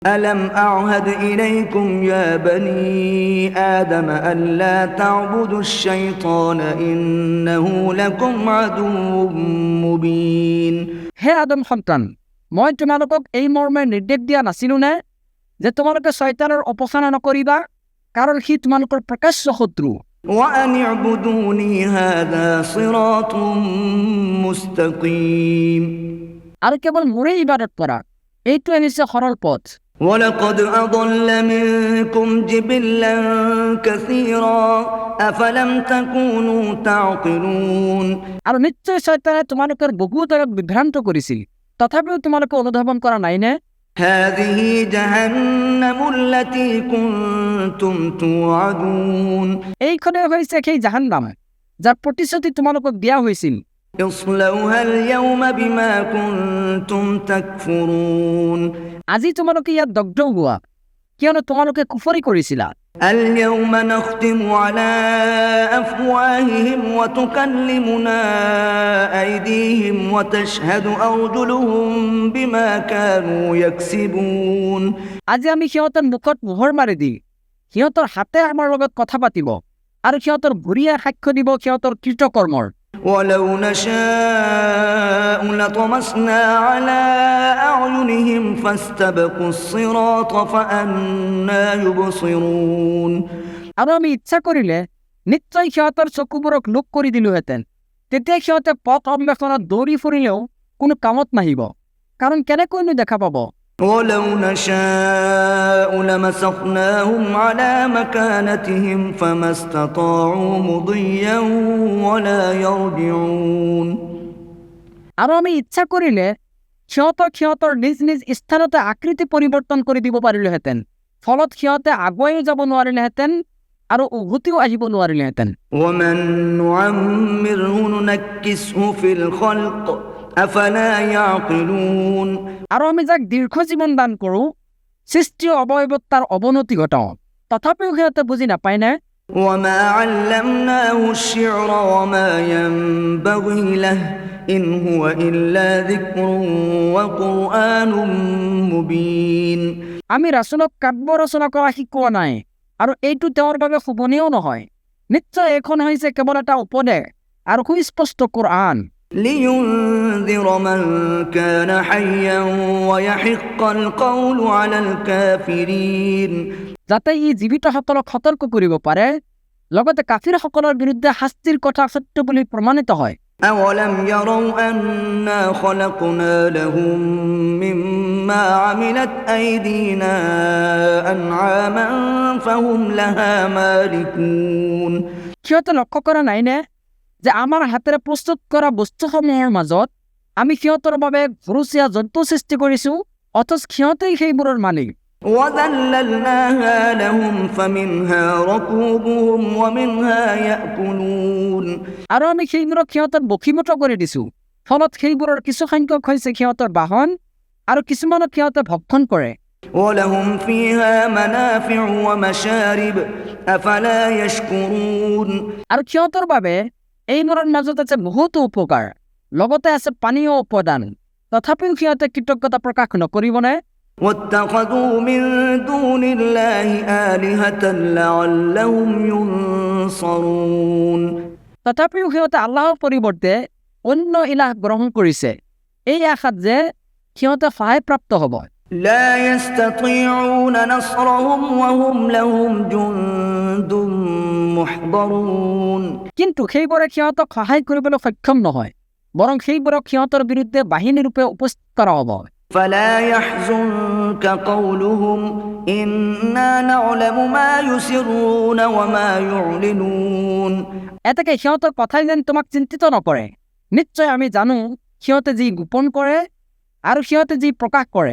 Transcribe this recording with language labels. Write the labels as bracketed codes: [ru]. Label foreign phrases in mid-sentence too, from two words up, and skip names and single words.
[ar] ألم أعهد إليكم يا بني آدم ألا تعبدوا الشيطان إنه لكم عدو مبين [as] হে আদম সন্তান, মই তোমালোকক এই মৰ্মে নিৰ্দেশ দিয়া নাছিলো নে যে তোমালোকে শয়তানৰ উপাসনা নকৰিবা, কাৰণ সি তোমালোকৰ প্ৰকাশ্য শত্ৰু। [ar] وأن اعبدوني هذا صراط مستقيم [as] আৰু কেৱল মোৰেই ইবাদত কৰা, এইটোৱে নিশ্চয় সৰল পথ। [ar] ولقد أضل منكم جبلا كثيرا أفلم تكونوا تعقلون [as] আৰু নিশ্চয় শয়তানে তোমালোকৰ বহুত আগত বিভ্ৰান্ত কৰিছিল, তথাপিও তোমালোকে অনুধাৱন কৰা নাইনে? [ar] هذه جهنم التي كنتم توعدون [as] এইখনে হৈছে সেই জাহান্নাম, যাৰ প্ৰতিশ্ৰুতি তোমালোকক দিয়া হৈছিল। [ar] اصلوها اليوم بما كنتم تكفرون [as] আজি তোমালোকে ইয়াত দগ্ধ হোৱা, কিয়নো তোমালোকে কুফৰি কৰিছিলা। [ar] اليوم نختم على أفواههم وتكلمنا أيديهم وتشهد أرجلهم بما كانوا يكسبون [as] আজি আমি সিহঁতৰ মুখত মোহৰ মাৰি দি সিহঁতৰ হাতে আমাৰ লগত কথা পাতিব, আৰু সিহঁতৰ ভৰিয়ে সাক্ষ্য দিব সিহঁতৰ কৃতকৰ্মৰ। [ar] ولو نشاء لطمسنا على أعينهم فاستبقوا الصراط فأنى يبصرون [as] আৰু আমি ইচ্ছা কৰিলে নিশ্চয় সিহঁতৰ চকুবোৰক লোক কৰি দিলোহেঁতেন, তেতিয়া সিহঁতে পথ অন্বেষণত দৌৰি ফুৰিলেও কোনো কামত নাহিব, কাৰণ কেনেকৈনো দেখা পাব। [ar] ولو نشاء لمسخناهم على مكانتهم فما استطاعوا مضيا ولا يرجعون [as] আৰু আমি ইচ্ছা কৰিলে সিহঁতৰ নিজ নিজ স্থানতে আকৃতি পৰিৱৰ্তন কৰি দিব পাৰিলোহেঁতেন, ফলত সিহঁতে আগুৱাই যাব নোৱাৰিলেহেঁতেন আৰু উভতিও আহিব নোৱাৰিলেহেঁতেন। [ar] ومن نعمره ننكسه في الخلق أفلا يعقلون [as] আৰু আমি যাক দীৰ্ঘ জীৱন দান কৰোঁ, সৃষ্টি অৱয়ৱত তাৰ অৱনতি ঘটাওঁ, তথাপিও সিহঁতে বুজি নাপায় নে? [ar] وما علمناه الشعر وما ينبغي له إن هو إلا ذكر وقرآن مبين [as] আমি ৰাসূলক কাব্য ৰচনা কৰা শিকোৱা নাই, আৰু এইটো তেওঁৰ বাবে শোভনীয় নহয়। নিশ্চয় এইখন হৈছে কেৱল এটা উপদেশ আৰু সুস্পষ্ট কোৰআন, [ar] لينذر من كان حيا ويحق القول على الكافرين [as] যাতে ই জীৱিতসকলক সতৰ্ক কৰিব পাৰে, লগতে কাফিৰসকলৰ বিৰুদ্ধে শাস্তিৰ কথা সত্য বুলি প্ৰমাণিত হয়। [ar] أولم يروا أنا خلقنا لهم مما عملت أيدينا أنعاما فهم لها مالكون [as] সিহঁতে লক্ষ্য কৰা নাইনে যে আমাৰ হাতেৰে প্ৰস্তুত কৰা বস্তুসমূহৰ মাজত আমি সিহঁতৰ বাবে ঘৰচীয়া জন্তু সৃষ্টি কৰিছোঁ, অথচ সিহঁতেই সেইবোৰৰ মালিক। [ar] وذللناها لهم فمنها ركوبهم ومنها يأكلون [as] আৰু আমি সেইবোৰক সিহঁতৰ বশীভূত কৰি দিছোঁ, ফলত সেইবোৰৰ কিছু সংখ্যক হৈছে সিহঁতৰ বাহন আৰু কিছুমানক সিহঁতে ভক্ষণ কৰে। [ar] ولهم فيها منافع ومشارب أفلا يشكرون [as] আৰু সিহঁতৰ বাবে এইবোৰৰ মাজত আছে বহুতো উপকাৰ, লগতে আছে পানীয় উপাদান, তথাপিও সিহঁতে কৃতজ্ঞতা প্ৰকাশ নকৰিবনে? [ar] واتخذوا من دون الله آلهة لعلهم ينصرون [as] তথাপিও সিহঁতে আল্লাহৰ পৰিৱৰ্তে অন্য ইলাহ গ্ৰহণ কৰিছে, এই আশাত যে সিহঁতে সহায়প্ৰাপ্ত হ'ব। [ar] لا يستطيعون نصرهم وهم لهم جند محضرون [as] কিন্তু সেইবোৰে সিহঁতক সহায় কৰিবলৈ সক্ষম নহয়, বৰং সেইবোৰক সিহঁতৰ বিৰুদ্ধে বাহিনী ৰূপে উপস্থিত কৰা হ'ব। [ar] فلا يحزنك قولهم إنا نعلم ما يسرون وما يعلنون [as] এতেকে সিহঁতৰ কথাই যেন তোমাক চিন্তিত নকৰে, নিশ্চয় আমি জানো সিহঁতে যি গোপন কৰে আৰু সিহঁতে যি প্ৰকাশ কৰে।